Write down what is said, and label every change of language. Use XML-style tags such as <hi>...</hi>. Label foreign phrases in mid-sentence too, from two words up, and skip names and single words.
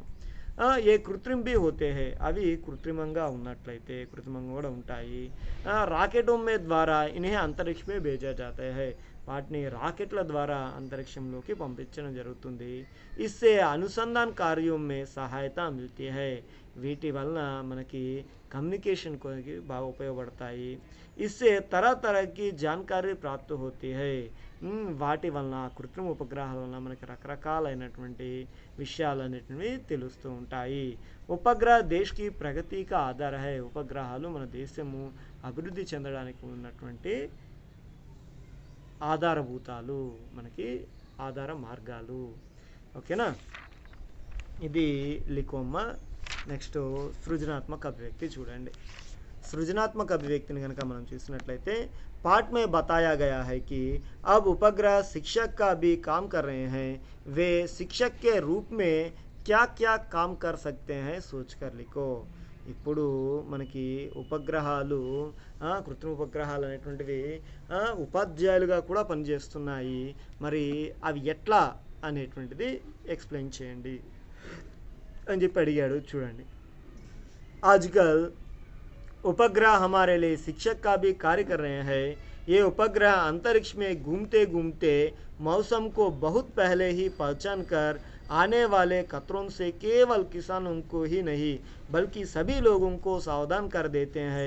<hi>ये कृत्रिम भी होते हैं,</hi> <te>అవి కృత్రిమంగా ఉన్నట్లయితే కృత్రిమంగా కూడా ఉంటాయి.</te> <hi>రాకెటోं में द्वारा इन्हें अंतरिक्ष में भेजा जाता है,</hi> <te>వాటిని రాకెట్ల ద్వారా అంతరిక్షంలోకి పంపించడం జరుగుతుంది.</te> <hi>इससे अनुसंधान कार्य में सहायता मिलती है,</hi> <te>వీటి వలన మనకి కమ్యూనికేషన్ కి బాగా ఉపయోగపడతాయి.</te> <hi>इससे तरह तरह की जानकारी प्राप्त होती है,</hi> <te>వాటి వలన కృత్రిమ ఉపగ్రహాల వలన మనకి రకరకాలైనటువంటి విషయాలన్నిటివి తెలుస్తూ ఉంటాయి.</te> <hi>उपग्रह देश की प्रगति की आधार है,</hi> <te>ఉపగ్రహాలు మన దేశము అభివృద్ధి చెందడానికి ఉన్నటువంటి ఆధారభూతాలు, మనకి ఆధార మార్గాలు. ఓకేనా, ఇది లికోమ్మ. నెక్స్ట్ సృజనాత్మక అభివ్యక్తి చూడండి.</te> <hi>सृजनात्मक अभिव्यक्ति</hi> <te>కనుక మనం చూసినట్లయితే</te> <hi>पाठ में बताया गया है कि अब उपग्रह शिक्षक का भी काम कर रहे हैं, वे शिक्षक के रूप में क्या क्या काम कर सकते हैं सोच कर लिखो.</hi> <te>ఇప్పుడు మనకి ఉపగ్రహాలు, కృత్రిమ ఉపగ్రహాలు అనేటువంటివి ఉపాధ్యాయులుగా కూడా పనిచేస్తున్నాయి. మరి అవి ఎట్లా అనేటువంటిది ఎక్స్ప్లెయిన్ చేయండి అని చెప్పి అడిగాడు. చూడండి,</te> <hi>ఆజ్కల్ उपग्रह हमारे लिए शिक्षक का भी कार्य कर रहे हैं. ये उपग्रह अंतरिक्ष में घूमते घूमते मौसम को बहुत पहले ही पहचान कर आने वाले खतरों से केवल किसानों को ही नहीं बल्कि सभी लोगों को सावधान कर देते हैं.</hi>